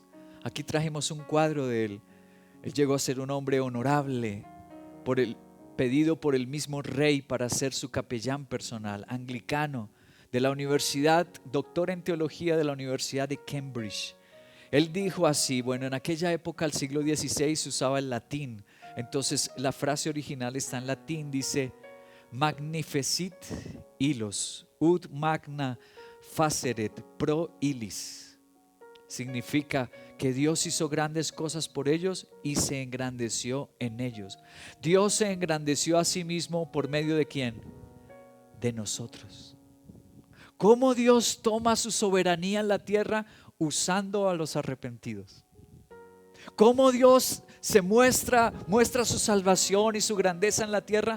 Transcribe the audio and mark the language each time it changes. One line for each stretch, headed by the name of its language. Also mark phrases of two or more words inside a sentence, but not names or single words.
Spanish: Aquí trajimos un cuadro de él. Él llegó a ser un hombre honorable, pedido por el mismo rey para ser su capellán personal, anglicano, de la universidad, doctor en teología de la Universidad de Cambridge. Él dijo así, bueno, en aquella época, al siglo XVI, se usaba el latín. Entonces la frase original está en latín, dice:
Latin: magnificit illos, ut magna faceret pro illis.
Spanish: Significa que Dios hizo grandes cosas por ellos y se engrandeció en ellos. Dios se engrandeció a sí mismo por medio de ¿quién? De nosotros. ¿Cómo Dios toma su soberanía en la tierra? Usando a los arrepentidos. ¿Cómo Dios se muestra su salvación y su grandeza en la tierra?